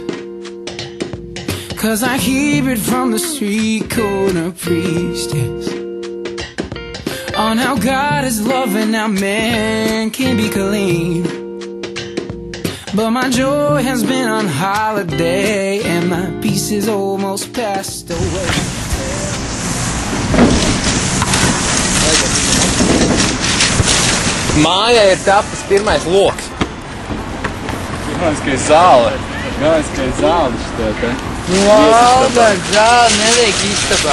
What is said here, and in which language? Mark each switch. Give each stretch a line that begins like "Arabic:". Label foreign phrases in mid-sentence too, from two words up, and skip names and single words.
English: 'Cause I hear it from the street corner priestess on how God is love and how man can be clean. But my joy has been on holiday and my peace is almost passed away.
Latvian: Mājā ir tapis pirmais loks. Galvenais, ka ir zāle. Galvenais, ka ir zāle šitā te. Labi, zāle nevajag istabā.